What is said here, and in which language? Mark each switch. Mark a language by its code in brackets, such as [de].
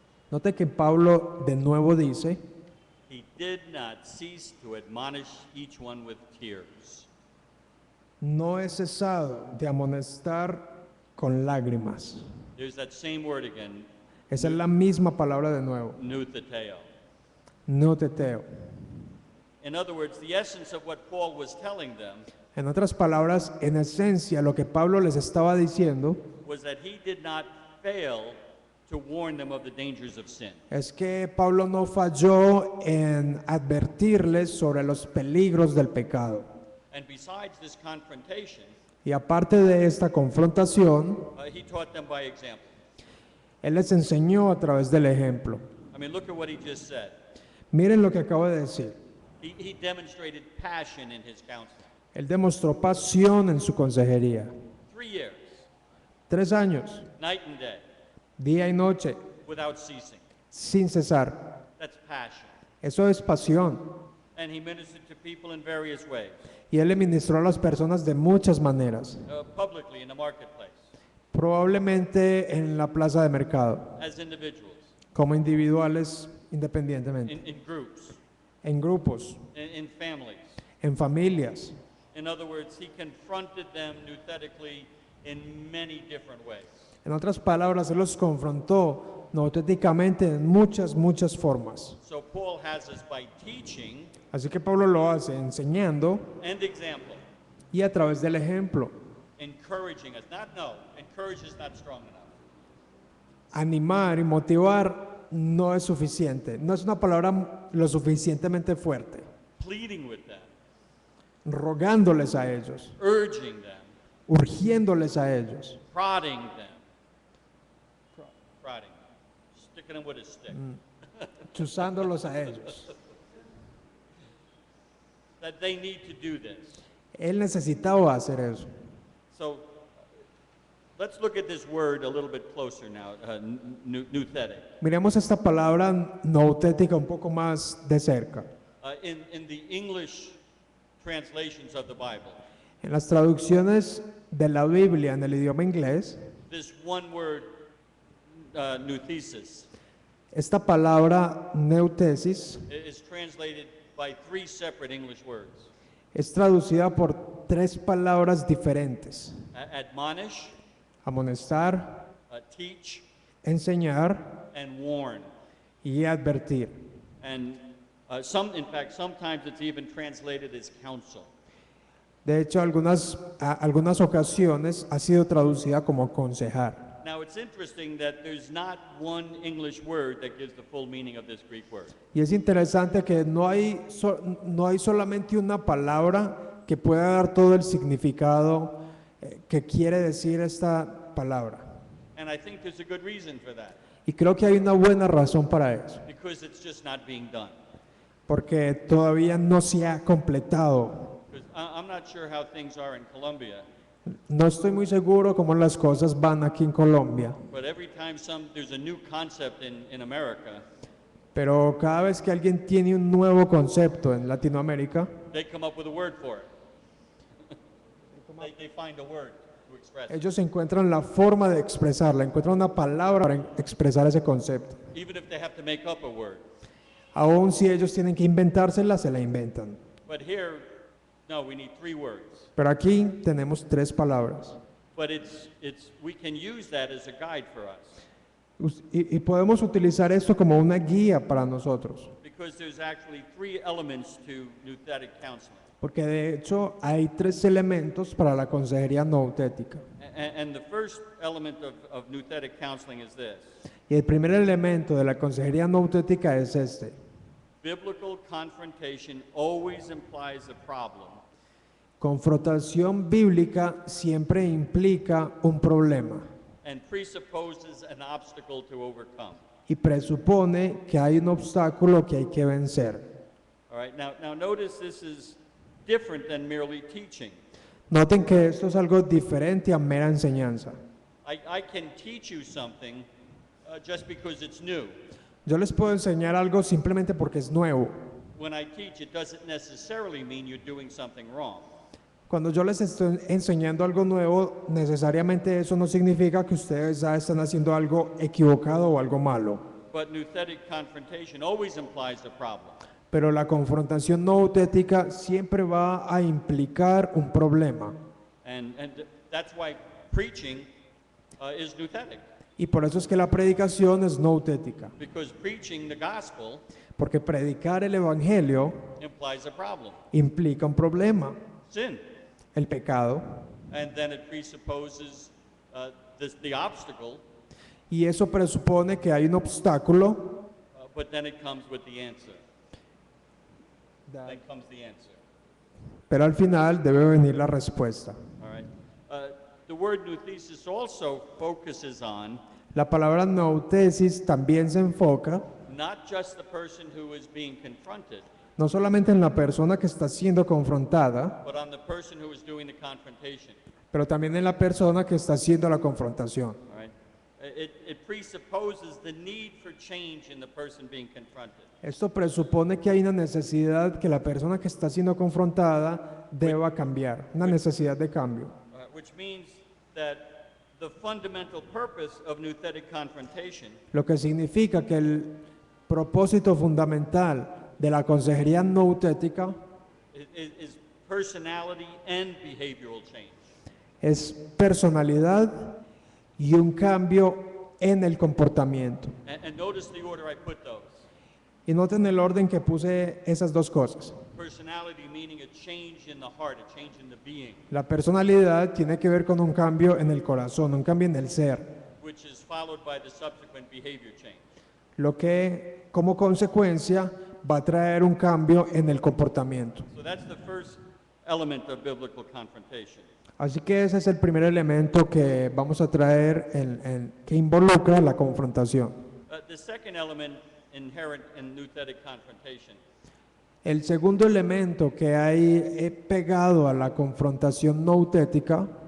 [es] Note que Pablo de nuevo dice, [en] He did not cease to admonish each one with tears. [es] no he cesado de amonestar con lágrimas. [en] There's that same word again, [es] Esa es la misma palabra de nuevo, [en] noutheteo. [es] noteteo. [en] In other words, the essence of what Paul was telling them [es] En otras palabras, en esencia, lo que Pablo les estaba diciendo [en] was that he did not fail to warn them of the dangers of sin. [es] es que Pablo no falló en advertirles sobre los peligros del pecado. [en] And besides this confrontation, [es] Y aparte de esta confrontación, [en] he taught them by example. [es] él les enseñó a través del ejemplo. [en] I mean, look at what he just said. [es] Miren lo que acabo de decir. [en] He demonstrated passion in his counseling. [es] Él demostró pasión en su consejería. [en] 3 years, [es] 3 años, [en] night and day, [es] día y noche, [en] without ceasing. [es] sin cesar. [en] That's passion. [es] Eso es pasión. [en] And he ministered to people in various ways, [es] Y él le ministró a las personas de muchas maneras. [en] publicly in the marketplace, [es] Probablemente en la plaza de mercado, [en] as individuals, [es] como individuales independientemente, [en] in groups, [es] en grupos, [en] in families. [es] en familias. [en] In other words, he confronted them nouthetically in many different ways. [es] En otras palabras, él los confrontó nautéticamente en muchas formas. [en] So Paul has us by teaching [es] Así que Pablo lo hace enseñando [en] and example, [es] y a través del ejemplo, [en] encouraging us. Encourage is not strong enough. [es] animar y motivar no es suficiente, no es una palabra lo suficientemente fuerte, [en] Pleading with them, [es] rogándoles a ellos, [en] urging them, [es] urgiéndoles a ellos, [en] prodding them. Prodding. Sticking them with a stick. [es] chuzándolos a ellos. [en] That they need to do this. [es] Él necesitaba hacer eso. [en] So let's look at this word a little bit closer now, nouthetic. [es] Miremos esta palabra nautética un poco más de cerca. [en] In the English translations of the Bible, [es] En las traducciones de la Biblia en el idioma inglés, [en] this one word, nouthesis, [es] esta palabra neutesis [en] is translated by 3 separate English words. [es] es traducida por 3 palabras diferentes: [en] Admonish, [es] amonestar, [en] teach, [es] enseñar [en] and warn. [es] y advertir. [en] And in fact, sometimes it's even translated as counsel. [es] De hecho, algunas ocasiones ha sido traducida como aconsejar. [en] Now, it's interesting that there's not one English word that gives the full meaning of this Greek word. [es] Y es interesante que no hay solamente una palabra que pueda dar todo el significado que quiere decir esta palabra. [en] And I think there's a good reason for that, [es] Y creo que hay una buena razón para eso, [en] because it's just not being done. [es] porque todavía no se ha completado. [en] Because I'm not sure how things are in Colombia, [es] No estoy muy seguro cómo las cosas van aquí en Colombia, [en] but every time there's a new concept in America, [es] pero cada vez que alguien tiene un nuevo concepto en Latinoamérica, [en] they come up with a word for it. They find a word to express it. [es] ellos encuentran la forma de expresarla, encuentran una palabra para expresar ese concepto. [en] Even if they have to make up a word. [es] Aun si ellos tienen que inventársela, se la inventan. [en] But here, no, we need 3 words. [es] Pero aquí tenemos 3 palabras. [en] But we can use that as a guide for us, [es] Y podemos utilizar esto como una guía para nosotros, [en] because there's actually 3 elements to nouthetic counseling. [es] porque de hecho hay 3 elementos para la consejería noutética. [en] And the first element of nouthetic counseling is this: [es] Y el primer elemento de la consejería noutética es este. [en] biblical confrontation always implies a problem, [es] Confrontación bíblica siempre implica un problema [en] and presupposes an obstacle to overcome. [es] y presupone que hay un obstáculo que hay que vencer. [en] All right, now notice this is different than merely teaching. [es] Noten que esto es algo diferente a mera enseñanza. [en] I can teach you something just because it's new. [es] Yo les puedo enseñar algo simplemente porque es nuevo. [en] When I teach, it doesn't necessarily mean you're doing something wrong. [es] Cuando yo les estoy enseñando algo nuevo, necesariamente eso no significa que ustedes ya están haciendo algo equivocado o algo malo. [en] But nouthetic confrontation always implies a problem. [es] Pero la confrontación noutética siempre va a implicar un problema. [en] And that's why preaching is nouthetic. [es] Y por eso es que la predicación es noutética. [en] Because preaching the gospel [es] Porque predicar el evangelio [en] implies a problem, [es] implica un problema, [en] sin. [es] el pecado. [en] And then it presupposes the obstacle, [es] Y eso presupone que hay un obstáculo. [en] but then it comes with the answer. Then comes the answer. [es] Pero al final debe venir la respuesta. [en] All right. The word nouthesis also focuses on [es] La palabra noutesis también se enfoca [en] not just the person who is being confronted, [es] no solamente en la persona que está siendo confrontada, [en] but on the person who is doing the confrontation. [es] pero también en la persona que está haciendo la confrontación. [en] All right. It presupposes the need for change in the person being confronted. [es] Esto presupone que hay una necesidad que la persona que está siendo confrontada deba cambiar, una necesidad de cambio. [en] Which means that the fundamental purpose of nouthetic confrontation [es] Lo que significa que el propósito fundamental de la consejería noutética [en] is personality and behavioral change. [es] es personalidad y un cambio en el comportamiento. [en] And notice the order I put those. [es] Y noten el orden que puse esas dos cosas. [en] Personality meaning a change in the heart, a change in the being, [es] La personalidad tiene que ver con un cambio en el corazón, un cambio en el ser, [en] which is followed by the subsequent behavior change. [es] lo que como consecuencia va a traer un cambio en el comportamiento. [en] So that's the first element of biblical confrontation. [es] Así que ese es el primer elemento que vamos a traer que involucra la confrontación. [en] The second element inherent in nouthetic confrontation [es] El segundo elemento que hay pegado a la confrontación noutética